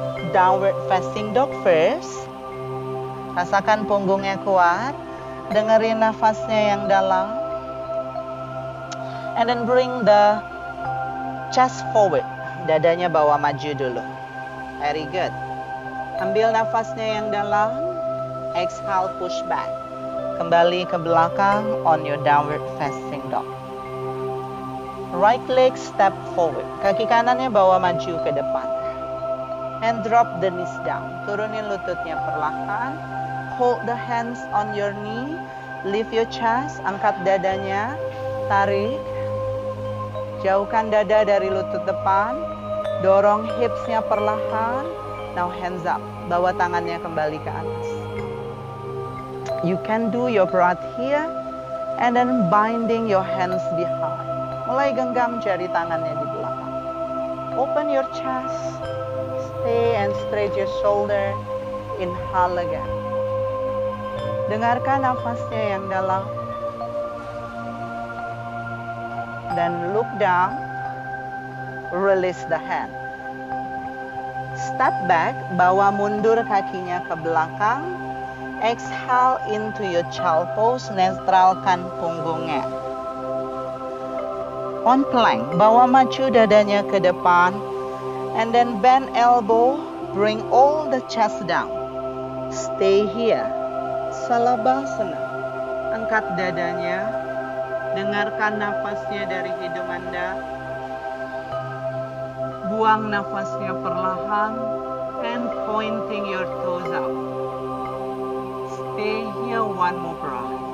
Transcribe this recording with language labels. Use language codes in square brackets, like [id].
[en] Downward facing dog first. [id] Rasakan punggungnya kuat. Dengerin nafasnya yang dalam. [en] And then bring the chest forward. [id] Dadanya bawa maju dulu. [en] Very good. [id] Ambil nafasnya yang dalam. [en] Exhale, push back. [id] Kembali ke belakang [en] on your downward facing dog. Right leg step forward. [id] Kaki kanannya bawa maju ke depan. [en] And drop the knees down. [id] Turunin lututnya perlahan. [en] Hold the hands on your knee. Lift your chest. [id] Angkat dadanya. Tarik. Jauhkan dada dari lutut depan. Dorong hipsnya perlahan. [en] Now hands up. [id] Bawa tangannya kembali ke atas. [en] You can do your breath here. And then binding your hands behind. [id] Mulai genggam jari tangannya di belakang. [en] Open your chest. Stay and stretch your shoulder. Inhale again. [id] Dengarkan nafasnya yang dalam. [en] Dan look down. Release the hand. Step back, [id] bawa mundur kakinya ke belakang. [en] Exhale into your child pose, [id] netralkan punggungnya. [en] On plank, [id] bawa maju dadanya ke depan. [en] And then bend elbow, bring all the chest down. Stay here. [id] Salabhasana. Angkat dadanya. Dengarkan nafasnya dari hidung Anda. Buang nafasnya perlahan. [en] And pointing your toes out. Stay here one more breath.